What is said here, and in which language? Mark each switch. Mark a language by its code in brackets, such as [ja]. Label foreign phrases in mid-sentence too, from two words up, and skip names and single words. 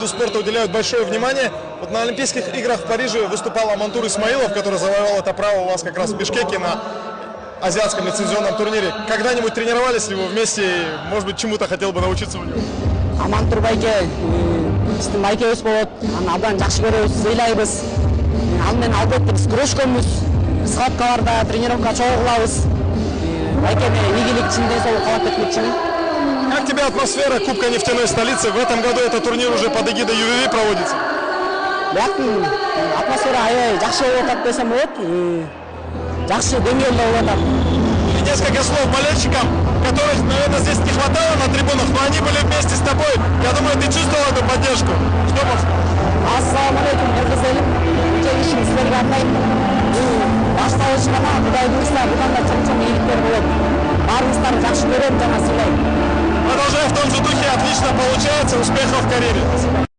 [ru] Спорта уделяют большое внимание. Вот на Олимпийских играх в Париже выступал Амантур Исмаилов, который завоевал это право у вас как раз в Бишкеке на азиатском лицензионном турнире. Когда-нибудь тренировались ли вы вместе? Может быть, чему-то хотел бы научиться у него? [kk] Амантур байке, біздің байкебіз болады. [ky] Абдан жақсы көрөбүз, ыйлайбыз. Ал менен албетте биз күрөшкөнбүз. Схваткаларда тренировка чогуу кылабыз. Байкеме ийгилик үчүн, денсаулык каалап кетмек үчүн. [ru] Как тебе атмосфера Кубка нефтяной столицы? В этом году этот турнир уже под эгидой ЮВВ проводится. [ky] Атмосфера аябай жакшы болуп атат десем болот. Жакшы деңгээлде болуп атат. [ru] И несколько слов болельщикам, которых, наверное, здесь не хватало на трибунах, но они были вместе с тобой. Я думаю, ты чувствовал эту поддержку. Что можешь сказать? [ar] السلام عليكم, [ky] кыргыз элим. Жегишиң силерге арнайм. Башталыш гана Кудай буйруса будан да чоң ийгиликтер болот. Баарыңыздарды жакшы көрөм жана сыйлайм. [ru] Продолжай в том же духе, отлично получается, успехов в карьере.